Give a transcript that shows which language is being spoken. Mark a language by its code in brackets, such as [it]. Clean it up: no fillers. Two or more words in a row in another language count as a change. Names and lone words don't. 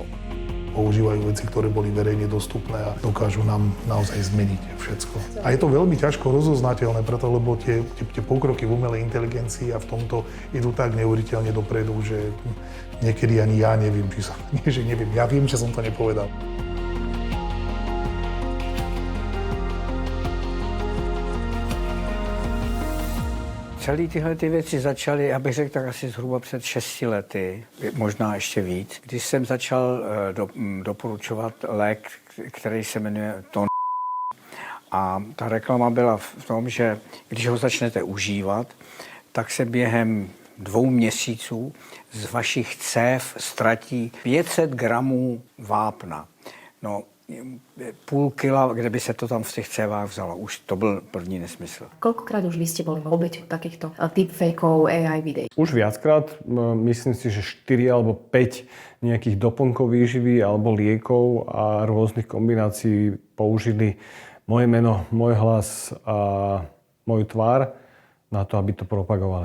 [sk] Používajú veci, ktoré boli verejne dostupné a dokážu nám naozaj zmeniť všetko. A je to veľmi ťažko rozoznateľné, preto lebo tie pokroky v umelej inteligencii a v tomto idú tak neuveriteľne dopredu, že niekedy ani ja neviem, ja viem, že som to nepovedal. [cs] Celé tyhle věci začaly, já bych řekl, tak asi zhruba před 6 lety, možná ještě víc. Když jsem začal doporučovat lék, který se jmenuje Ton. A ta reklama byla v tom, že když ho začnete užívat, tak se během 2 měsíců z vašich cév ztratí 500 gramů vápna. No, půl kila, kde by se to tam v těch cévách vzalo. Už to byl první nesmysl. [sk] Koľkokrát už vy ste boli obeťou takýchto deepfakeov, AI videí? Už viackrát, myslím si, že 4 alebo 5 nejakých doplnkov výživy alebo liekov a rôznych kombinácií použili moje meno, môj hlas a moju tvár na to, aby to propagovali.